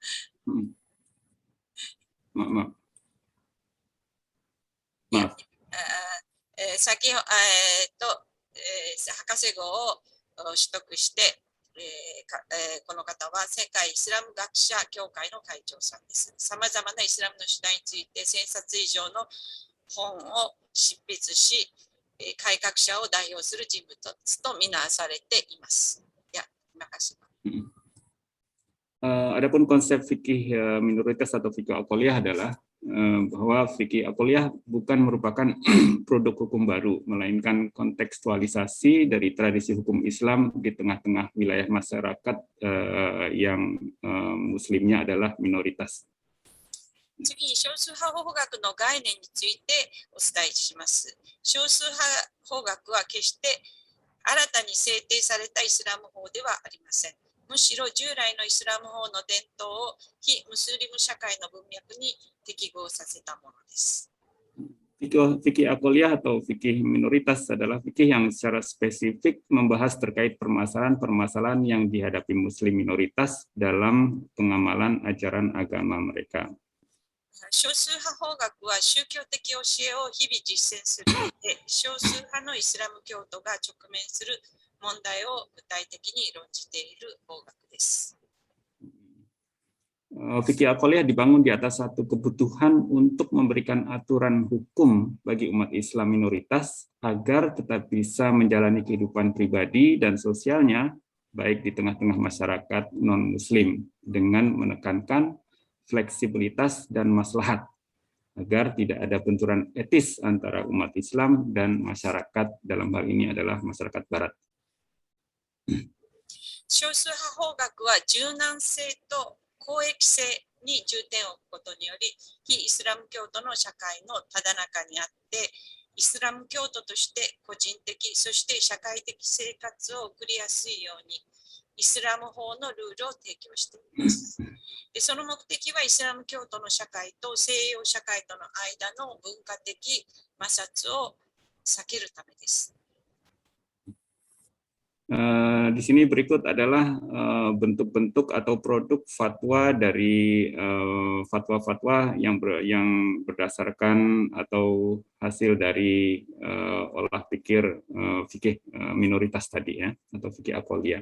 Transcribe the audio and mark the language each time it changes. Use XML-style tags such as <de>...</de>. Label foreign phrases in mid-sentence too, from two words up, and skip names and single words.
<ja>博士号を取得して、この方は世界イスラム学者協会の会長さんです。さまざまなイスラムの主題について1000冊以上の本を執筆し、改革者を代表する人物とみなされています。</ja> <id>Ya, terima kasih. Adapun konsep fikih minoritas atau fikih aqliyah adalah bahwa fikih aqliyah bukan merupakan produk hukum baru, melainkan kontekstualisasi dari tradisi hukum Islam di tengah-tengah wilayah masyarakat yang muslimnya adalah minoritas.</id> <ja>次に少数派法学の概念についてお伝えします。少数派法学は決して新たに制定されたイスラム法ではありません。むしろ従来のイスラム法の伝統を非ムスリム社会の文脈に適合させたものです。</ja> <id>Fikih aqliyah atau fikih minoritas adalah fikih yang secara spesifik membahas terkait permasalahan-permasalahan yang dihadapi muslim minoritas dalam pengamalan ajaran agama mereka.</id> <ja>少数派法学は宗教的教えを日々実践するので、少数派のイスラム教徒が直面する問題を具体的に論じている法学です。</ja> <id>Fikih aqliyah dibangun di atas satu kebutuhan untuk memberikan aturan hukum bagi umat Islam minoritas agar tetap bisa menjalani kehidupan pribadi dan sosialnya baik di tengah-tengah masyarakat non-muslim dengan menekankan fleksibilitas dan maslahat agar tidak ada benturan etis antara umat Islam dan masyarakat, dalam hal ini adalah masyarakat barat.</id> <ja>少数派法学は柔軟性と公益性に重点を置くことにより、非イスラム教徒の社会のただ中にあって、イスラム教徒として個人的、そして社会的生活を送りやすいように、イスラム法のルールを提供しています。で、その目的はイスラム教徒の社会と西洋社会との間の文化的摩擦を避けるためです。</ja> <id>Di sini berikut adalah bentuk-bentuk atau produk fatwa dari fatwa-fatwa yang berdasarkan atau hasil dari olah pikir fikih minoritas tadi ya, atau fikih aqliyah.</id>